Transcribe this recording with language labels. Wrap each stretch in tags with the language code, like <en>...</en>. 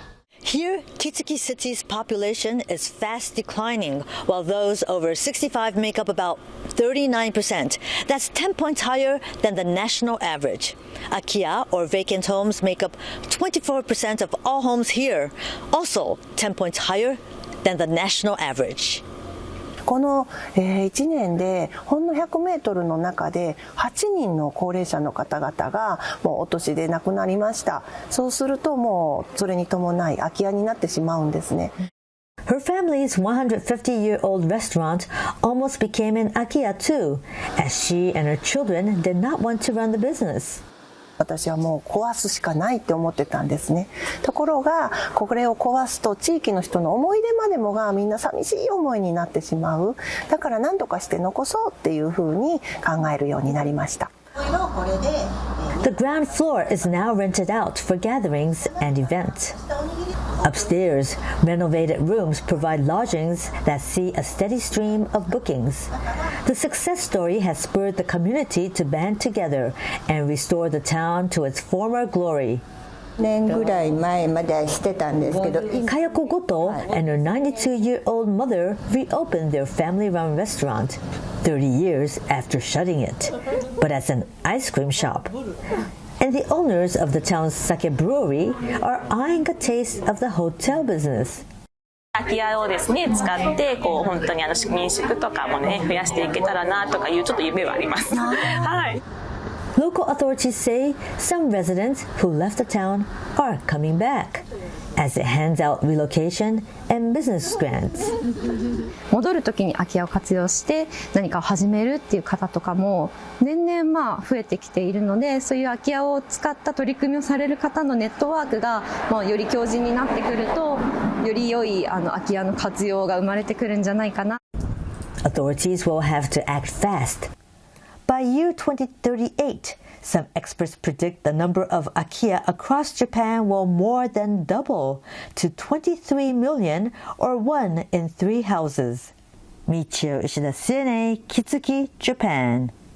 <en>Here, Kitsuki City's population is fast declining, while those over 65 make up about 39%. That's 10 points higher than the national average. Akiya, or vacant homes, make up 24% of all homes here, also 10 points higher than the national average.</en> <ja>この1年でほんの100メートルの中で8人の高齢者の方々がもうお年で亡くなりました。そうするともうそれに伴い空き家になってしまうんですね。</ja> <en>Her family's 150-year-old restaurant almost became an Akiya too, as she and her children did not want to run the business.</en> <ja>私はもう壊すしかないって思ってたんですね。ところがこれを壊すと地域の人の思い出までもがみんな寂しい思いになってしまう。だから何とかして残そうっていうふうに考えるようになりました。</ja> <en>The ground floor is now rented out for gatherings and events. Upstairs, renovated rooms provide lodgings that see a steady stream of bookings. The success story has spurred the community to band together and restore the town to its former glory.</en> <ja>年ぐらい前までしてたんですけど、</ja> <en>Kayako Goto and her 92-year-old mother reopened their family-run restaurant 30 years after shutting it, but as an ice cream shop. And the owners of the town's sake brewery are eyeing a taste of the hotel business.</en> <ja>空き家をですね使って本当に民宿とかもね増やしていけたらなとかいうちょっと夢はあります。はい。</ja> <en>Local authorities say some residents who left the town are coming back as it hands out relocation and business grants.</en> <ja>戻るときに空き家を活用して何かを始めるっていう方とかも年々増えてきているので、そういう空き家を使った取り組みをされる方のネットワークがより強靭になってくると、より良い空き家の活用が生まれてくるんじゃないかな。</ja> <en>Authorities will have to act fast. By year 2038, some experts predict the number of Akiya across Japan will more than double to 23 million, or 1 in 3 houses. Michio Ishida, CNA, Kitsuki, Japan.</en>